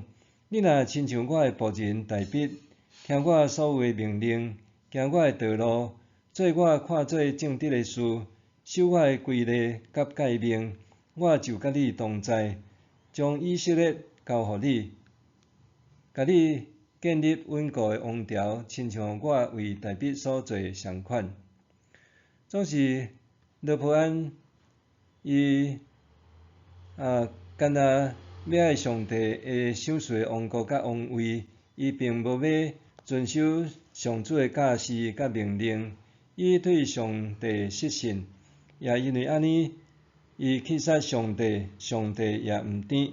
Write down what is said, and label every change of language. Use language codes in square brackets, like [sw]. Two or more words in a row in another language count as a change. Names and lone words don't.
[nan] 你若亲像我的仆人大卫，听我所有的命令，行我的道路，做我看做正直的事，守我的规例甲诫命，我就甲你同在，将以色列交互你，甲你建立稳固的王朝，亲像我为大卫所做相款。总是罗波安伊干那要爱上帝的赏赐的王国甲王位，伊并无要遵守上主的教示甲命令，伊对上帝失信，也因为安尼，伊去杀上帝，上帝也毋甜。